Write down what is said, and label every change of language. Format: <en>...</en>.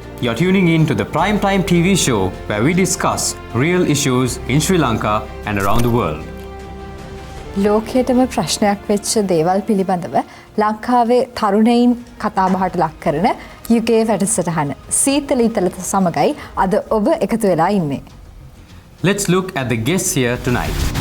<en>You're tuning in to the primetime TV show where we discuss real issues in Sri Lanka and around the world.</en> <si>ලෝකයටම ප්‍රශ්නයක් වෙච්ච දේවල් පිළිබඳව ලංකාවේ තරුණයින් කතා බහට ලක් කරන UK වැඩසටහන සීතල ඊතල සමගයි අද ඔබ එකතු වෙලා ඉන්නේ.</si> <en>Let's look at the guests here tonight.</en>